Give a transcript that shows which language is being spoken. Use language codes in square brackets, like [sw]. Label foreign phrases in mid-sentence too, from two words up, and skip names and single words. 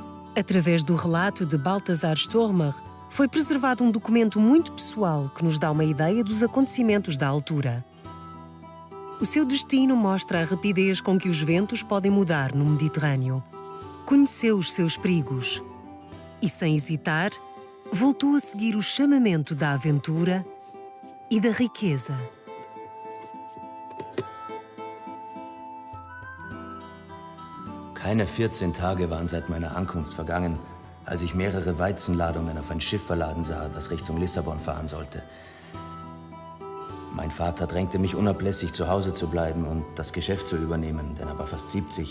[pt] Através do relato de Balthasar Stormer, foi preservado um documento muito pessoal que nos dá uma ideia dos acontecimentos da altura. O seu destino mostra a rapidez com que os ventos podem mudar no Mediterrâneo. Conheceu os seus perigos e, sem hesitar, voltou a seguir o chamamento da aventura e da riqueza. [de] Keine 14 Tage waren seit meiner Ankunft vergangen, als ich mehrere Weizenladungen auf ein Schiff verladen sah, das Richtung Lissabon fahren sollte. Mein Vater drängte mich unablässig, zu Hause zu bleiben und das Geschäft zu übernehmen, denn er war fast 70.